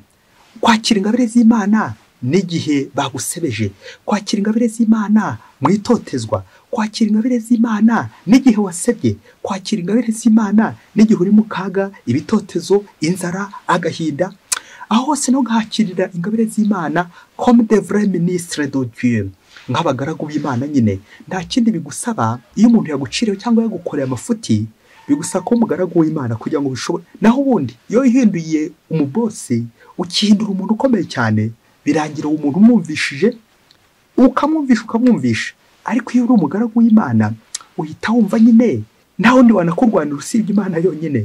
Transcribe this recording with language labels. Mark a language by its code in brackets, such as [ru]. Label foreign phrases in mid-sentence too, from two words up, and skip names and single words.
[rw] Kwakira ingabire z'Imana n'igihe bagusebeje, kwakira ingabire z'Imana mu itotezwa, kwakira ingabire z'Imana n'igihe wasebye, kwakira ingabire z'Imana n'igihe uri mu kaga, ibitotezo, inzara, agahinda. Aho hose no gahakirira ingabire z'Imana [fr] comme de vrais ministres de Dieu, [rw] nk'abagaragu b'Imana nyine. Nta kindi bigusaba iyo umuntu yaguciriye cyangwa yagukoreye amafuti, bigusaba ko umugaragu w'Imana kugira ngo bishobore. Naho ubundi iyo uhinduye umubosi ukihindura umuntu ukomeye cyane, birangira umuntu umwumvishije ukamwumvisha, ariko iyo uri umugaragu w'Imana uhita wumva nyine nta wundi wanakurwanira usibye Imana yonyine.